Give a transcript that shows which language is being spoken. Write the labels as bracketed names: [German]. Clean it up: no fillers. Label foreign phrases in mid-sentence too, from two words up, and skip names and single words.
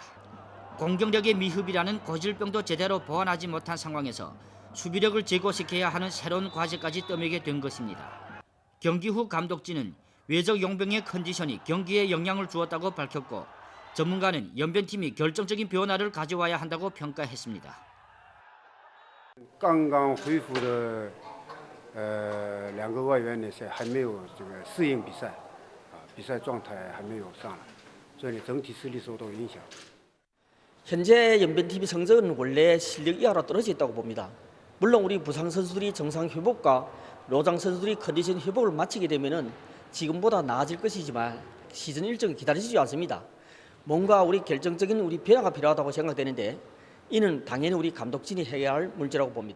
[Korean] 공격력의 미흡이라는 고질병도 제대로 보완하지 못한 상황에서 수비력을 제고시켜야 하는 새로운 과제까지 떠매게 된 것입니다. 경기 후 감독진은 외적 용병의 컨디션이 경기에 영향을 주었다고 밝혔고 전문가는 연변팀이 결정적인 변화를 가져와야 한다고 평가했습니다. [Chinese] 刚刚恢复的2个外援呢是还没有这个适应比赛，比赛状态还没有上来，所以整体实力受到影响。 [Korean] 현재 연변팀의 성적은 원래 실력 이하로 떨어져 있다고 봅니다. 물론 우리 부상 선수들이 정상 회복과 노장 선수들이 컨디션 회복을 마치게 되면은 지금보다 나아질 것이지만 시즌 일정이 기다리지 않습니다. 뭔가 우리 결정적인 우리 변화가 필요하다고 생각되는데 이는 당연히 우리 감독진이 해결할 문제라고 봅니다.